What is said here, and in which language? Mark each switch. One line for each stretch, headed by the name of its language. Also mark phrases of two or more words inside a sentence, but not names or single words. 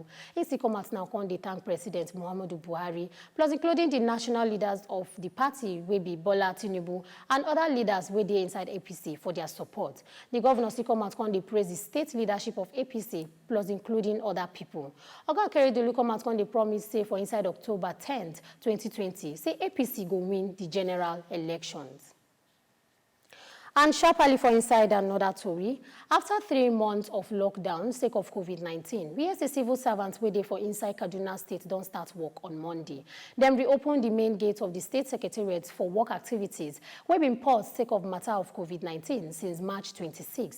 Nigerian Pidgin: He come out now and they thank President Muhammadu Buhari, plus including the national leaders of the party, will be Bola Tinubu, and other leaders where they inside APC for their support. The governor still come out and they praise the state leadership of APC, plus including other people. Oga Akeredolu come out and they promise say for inside October 10th, 2020, say APC go win the general elections. And sharply for inside another story, after 3 months of lockdown, sake of COVID-19, we as a civil servants waiting for inside Kaduna State don't start work on Monday. Then reopen the main gate of the state secretariat for work activities, where been paused sake of matter of COVID-19 since March 26th.